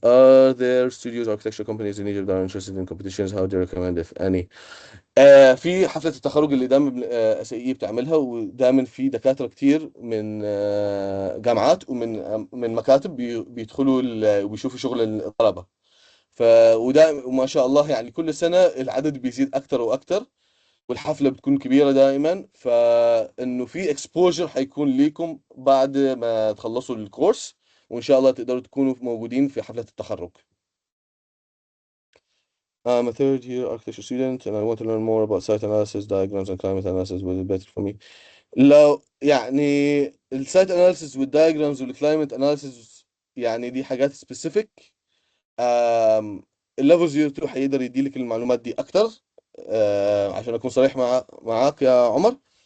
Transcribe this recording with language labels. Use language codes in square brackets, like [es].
[en] Are there studios architecture companies in Egypt that are interested in competitions? How do you recommend, if any? [ar] في حفلة التخرج اللي دايما اس اي بتعملها، ودايما في دكاترة كتير من جامعات ومن من مكاتب بيدخلوا وبيشوفوا شغل الطلبة. ف وما شاء الله يعني كل سنة العدد بيزيد أكتر وأكتر، والحفلة بتكون كبيرة دائما، فإنه في اكسبوجر حيكون ليكم بعد ما تخلصوا الكورس، وإن شاء الله تقدروا تكونوا موجودين في حفلة التخرج. [en] I'm a third year architecture student and I want to learn more about site analysis, diagrams and climate analysis. Will it better for me? [ar] لو يعني السايت اناليسيس والدايجرامز والكلايمت اناليسيس، يعني دي حاجات سبيسيفيك. الليفل 02 حيقدر يديلك المعلومات دي اكتر، عشان اكون صريح معاك يا عمر.